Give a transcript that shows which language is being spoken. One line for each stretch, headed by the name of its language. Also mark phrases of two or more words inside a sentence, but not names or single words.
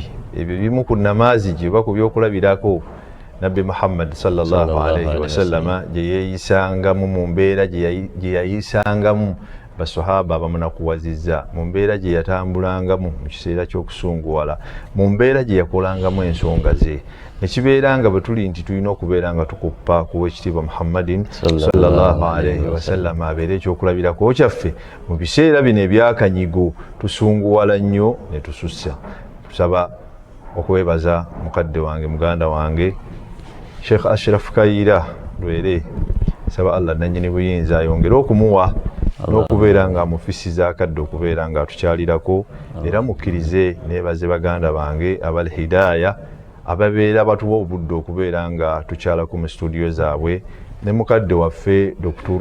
Ganda: Ebyo bimu ku namaazi gye oba ku byokulabirako Nabbi Muhammad
Arabic: صلى الله عليه وسلم
Ganda: gye yeeyisangamu mu mbeera gye yayisangamu basahaba abamunakuwazizza, mu mbeera gye yatambulangamu mu kiseera ky'okusunguwala, mu mbeera gye yakolangamu ensonga ze. Nekibeera nga bwe tuli nti tulina okubeera nga tukuppa ku w'ekitiibwa Muhammadin
Arabic: صلى الله عليه وسلم
Ganda: abeere ekyokulabirako kyaffe mu biseera bino ebyakanyigo. Tusunguwala nnyo ne tusussa. Tusaba okwebaza mukadde wange muganda wange Sheikh Ashraf Kayiira Lwere, saba Allah nannyini buyinza ayongere okumuwa n'okubeera nga amufisiza akadde okubeera nga atukyalirako, era mukkirize neebaze baganda bange abal hidaaya ababeera batuwa obudde okubeera nga tukyalako mu studio zaabwe ne mukadde waffe Dr.